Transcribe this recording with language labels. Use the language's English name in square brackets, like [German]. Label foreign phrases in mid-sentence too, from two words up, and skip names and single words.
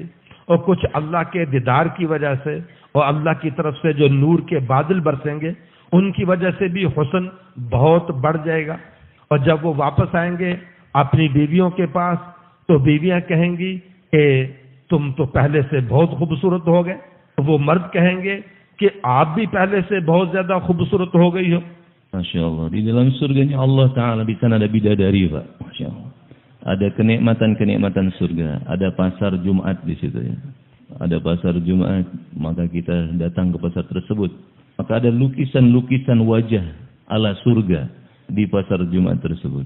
[Hindi] और कुछ अल्लाह के दीदार की वजह से और अल्लाह की तरफ से जो नूर के बादल बरसेंगे उनकी वजह से भी हुस्न बहुत बढ़ जाएगा. और जब वो वापस आएंगे अपनी बीवियों के पास तो बीवियां कहेंगी कि तुम तो पहले से बहुत खूबसूरत हो गए. तो वो मर्द कहेंगे कि आप भी पहले से बहुत ज्यादा खूबसूरत हो गई हो. [Arabic] ما شاء الله. [Indonesian] Di dalam surganya Allah Ta'ala di sana ada bidadari Pak. [Arabic] ما شاء الله. [Indonesian] Ada kenikmatan-kenikmatan surga. Ada pasar Jumat di situ ya. Ada pasar Jumat. Maka kita datang ke pasar tersebut. Maka ada lukisan-lukisan wajah ala surga di pasar Jumat tersebut.